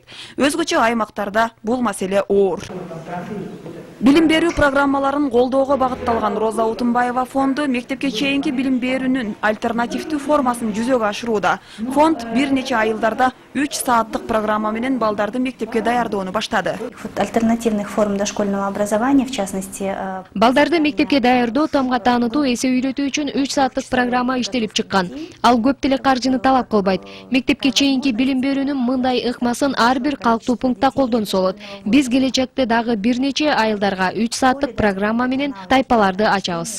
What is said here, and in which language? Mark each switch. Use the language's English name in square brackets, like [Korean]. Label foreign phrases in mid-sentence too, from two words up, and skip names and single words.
[Kyrgyz] Өзгөчө аймактарда бул маселе оор. Билим берүү программаларын колдоого багытталган Роза Отунбаева фонду мектепке чейинки билим берүүнүн альтернативдүү формасын жүзөгө ашырууда. Фонд бир нече айылдарда 3 сааттык программа менен балдарды мектепке даярдоону баштады. [Russian] Альтернативных форм дошкольного образования, в частности, [Kyrgyz] Балдарды мектепке даярдоо, тамга таанытуу, эсе үйрөтүү үчүн 3 сааттык программа иштелип чыккан. Ал көп деле каржыны талап кылбайт. Мектепке чейинки билим берүүнүн мындай ыкмасын ар бир калктуу пунктта колдонсо болот. Биз келечекте дагы бир нече айылдарга 3 сааттык программа менен тайпаларды ачабыз.